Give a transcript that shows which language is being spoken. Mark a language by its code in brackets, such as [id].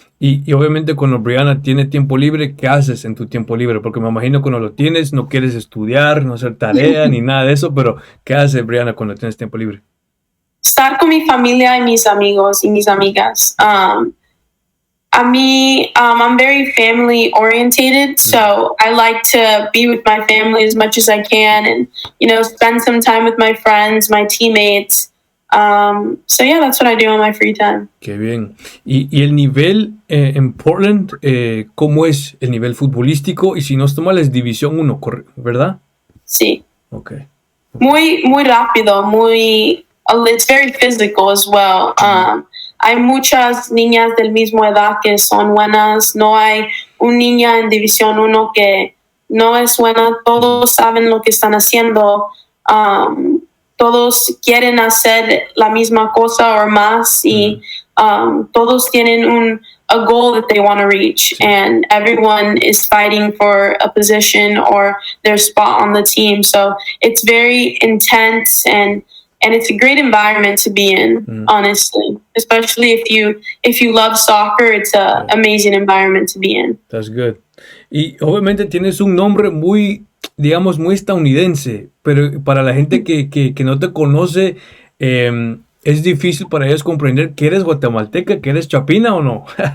[es] Y obviamente cuando Briana tiene tiempo libre, ¿qué haces en tu tiempo libre? Porque me imagino cuando lo tienes no quieres estudiar, no hacer tarea ni nada de eso, pero ¿qué hace Briana cuando tienes tiempo libre? Estar con mi familia y mis amigos y mis amigas. [en] I'm very family orientated, so I like to be with my family as much as I can and, spend some time with my friends, my teammates. So yeah, that's what I do on my free time. [es] Qué bien. Y el nivel en Portland, ¿cómo es el nivel futbolístico? Y si no estoy mal, es División 1, ¿verdad? Sí. [en] Okay. [es] Muy, muy rápido, [en] it's very physical as well. [es] Hay muchas niñas del mismo edad que son buenas. No hay una niña en División 1 que no es buena. Todos saben lo que están haciendo. Todos quieren hacer la misma cosa o más. Y todos tienen [en] a goal that they want to reach. And everyone is fighting for a position or their spot on the team. So it's very intense and it's a great environment to be in, honestly. Especially if you love soccer, it's an amazing environment to be in. That's good. [es] Y obviamente tienes un nombre muy, digamos, muy estadounidense, pero para la gente que no te conoce, es difícil para ellos comprender que eres guatemalteca, que eres chapina o no.